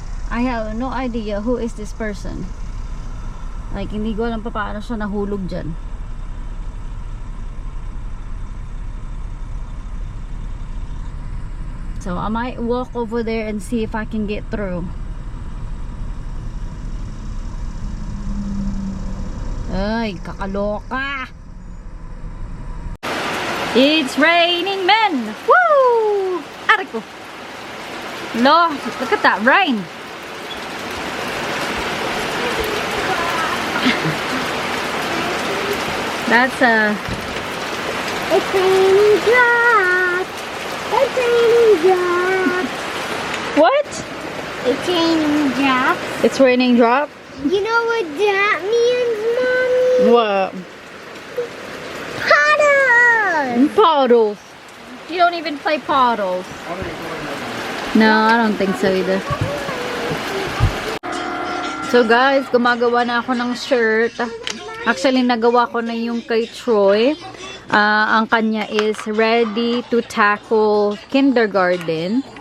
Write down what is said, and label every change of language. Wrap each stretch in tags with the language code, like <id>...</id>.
<en>I have no idea who is this person.</en> <tl>Like, hindi ko alam pa paano siya nahulog dyan.</tl> <en>So, I might walk over there and see if I can get through.</en> <tl>Ay, kakaloka!</tl> <en>It's raining men! Woo!</en> <tl>Aray ko!</tl> <en>No, look at that rain! That's It's raining drops. It's raining drops. what? It's raining drops. It's raining drop? You know what that means, Mommy? What? Puddles. Puddles. You don't even play puddles. No, I don't think so either.</en> <tl>So guys, gumagawa na ako ng shirt. Actually, nagawa ko na yung kay Troy. Ang kanya</tl> <en>is ready to tackle kindergarten.</en>